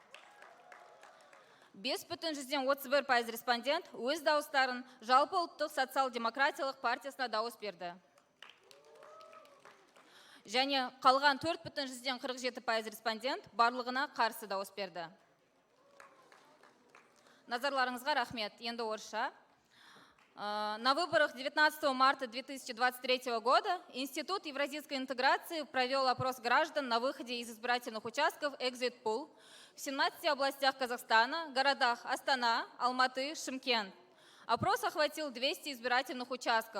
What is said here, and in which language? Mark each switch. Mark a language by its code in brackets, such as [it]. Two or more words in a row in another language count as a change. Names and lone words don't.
[kk] 5,31% респондент өз дауыстарын жалпы ұлттық социал-демократиялық партиясына дауыс берді. Және қалған 4,47% респондент барлығына қарсы дауыс берді. Назарларыңызға рахмет. Енді орысша. [ru] На выборах 19 марта 2023 года Институт евразийской интеграции провел опрос граждан на выходе из избирательных участков [en] Exit Pool [ru] в 17 областях Казахстана, городах Астана, Алматы, Шымкент. Опрос охватил 200 избирательных участков.